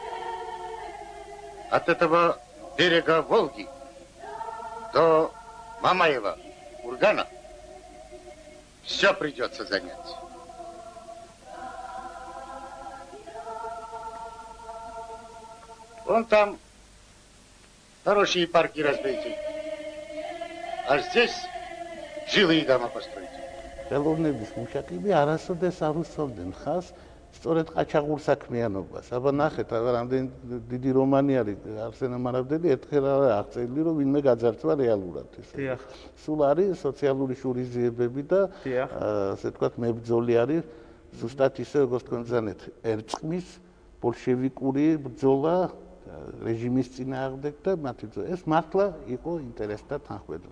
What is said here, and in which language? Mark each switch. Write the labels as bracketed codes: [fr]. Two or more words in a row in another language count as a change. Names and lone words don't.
[ru] От этого берега Волги до Мамаева, Кургана все придется занять. Вон там хорошие парки разбейте. А здесь жилые дома постройте. [ka] ხელოვნების მუშაკები არასოდეს არ უსწორდნენ ხას სწორედ ყაჩაღურ საქმიანობას. აბა ნახეთ, რამდენი დიდი რომანი არის არსენ ამარაბდელი, ერთხელ აღწერილი რომ ვინმე გაძარცვა რეალურად ესე. სულ არის სოციალური შურიზიებები და ასე ვთქვათ მებრძოლი არის ზუსტად ისე როგორც თქვენ ზანეთ ერწყმის ბოლშევიკური ბრძოლა რეჟიმის წინააღმდეგ და მათი ეს მართლა იყო ინტერესთა თანხმედრა.